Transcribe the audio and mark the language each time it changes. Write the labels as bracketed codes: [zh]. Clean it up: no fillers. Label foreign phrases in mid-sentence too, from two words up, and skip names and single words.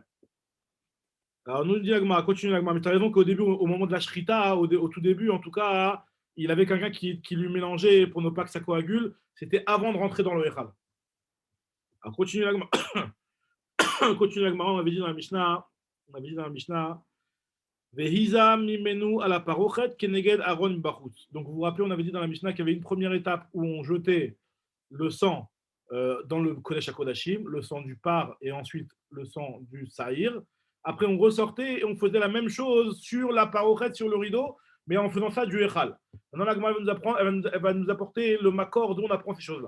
[fr] Alors nous dit Agma, continue Agma, mais tu as raison qu'au début, au moment de la Shrita, au tout début en tout cas, il avait quelqu'un qui lui mélangeait pour ne pas que ça coagule. C'était avant de rentrer dans le Echal. Alors continue Agma. Continue Agma, on avait dit dans la Mishnah. [he] והזה ממנו [fr] à la [he] פרוכת כנגד ארון בחוץ. [fr] Donc vous vous rappelez, on avait dit dans la Mishnah qu'il y avait une première étape où on jetait le sang dans le Kodesh HaKodashim, le sang du par et ensuite le sang du saïr. Après, on ressortait et on faisait la même chose sur la parochet, sur le rideau, mais en faisant ça du Echal. Maintenant, la Gemara elle va nous apporter le makor d'où on apprend ces choses-là.